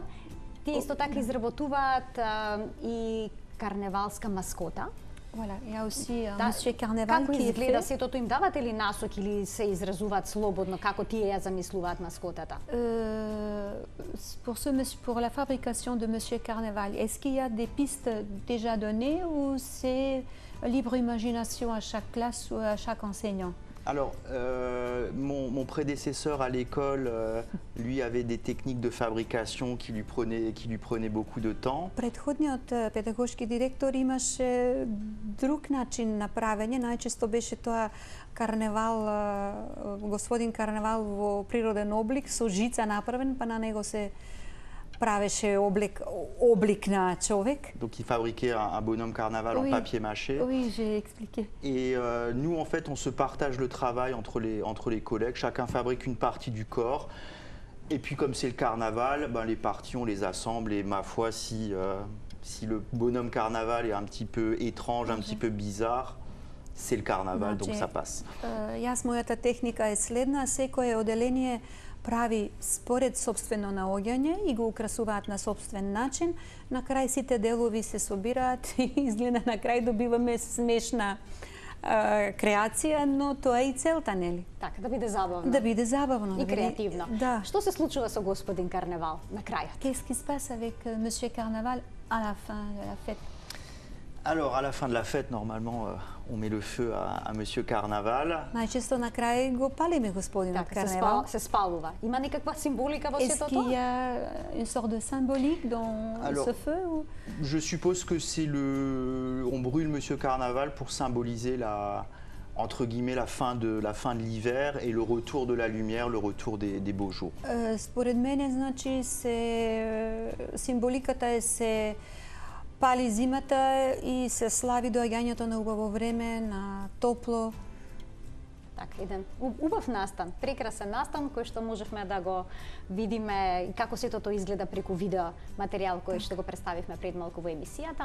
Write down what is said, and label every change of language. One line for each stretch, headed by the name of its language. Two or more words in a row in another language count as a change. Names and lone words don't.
Macedonian: Тие исто така изработуваат и карневалска маскота.
French: Voilà, il y a aussi un
Macedonian: Да,
French: monsieur carnaval
Macedonian: како
French: qui est
Macedonian: изгледа
French: fait.
Macedonian: сетото, им давате ли насоки или се изразуваат слободно, како тие ја замислуваат маскотата?
French: Pour la fabrication de Monsieur Carnaval, est-ce qu'il y a des pistes déjà données ou c'est libre imagination à chaque classe ou à chaque enseignant? Alors, mon prédécesseur à l'école, lui, avait des techniques de fabrication qui lui prenaient beaucoup de temps.
Macedonian: Предходниот педагошки директор имаше друг начин на правење, најчесто беше тоа карневал, господин карневал во природен облик со жица направен, па на него се правеше облик на човек.
French: Donc il fabriquait un bonhomme carnaval en Oui. papier mâché. Oui, j'ai expliqué. Et nous, en fait, on se partage le travail entre les collègues. Chacun fabrique une partie du corps. Et puis, comme c'est le carnaval, ben, les parties, on les assemble. Et ma foi, si le bonhomme carnaval est un petit peu étrange, un petit peu bizarre, c'est le carnaval, donc ça passe.
Macedonian: Јас мојата техника е следна, секое оделение прави според собствено наоѓање и го украсуваат на собствен начин. На крај сите делови се собираат и изгледа на крај добиваме смешна креација, но тоа е и целта, нели? Така, да биде забавно. Да биде забавно. И креативно. Да. Што се случува со господин Карневал на крајот?
French: Qu'est-ce qui se passe avec Monsieur Carnaval à la fin de la fête? Alors, à la fin de la fête, normalement, on met le feu à Monsieur Carnaval.
Macedonian: Најчесто на крај го палиме господинот Така, Карневал. се спалува. Има некаква символика во
French: Est-ce
Macedonian: сето
French: qu'il y
Macedonian: тоа?
French: a une sorte de symbolique dans Alors, ce feu ou... Je suppose que on brûle Monsieur Carnaval pour symboliser entre guillemets, la fin de l'hiver et le retour de la lumière, le retour des beaux jours.
Macedonian: Според мене, значи, символиката е се пали зимата и се слави доаѓањето на убаво време, на топло. Така, еден убав настан, прекрасен настан кој што можевме да го видиме и како сето тоа изгледа преку видео материјал кој што го представивме пред малку во емисијата.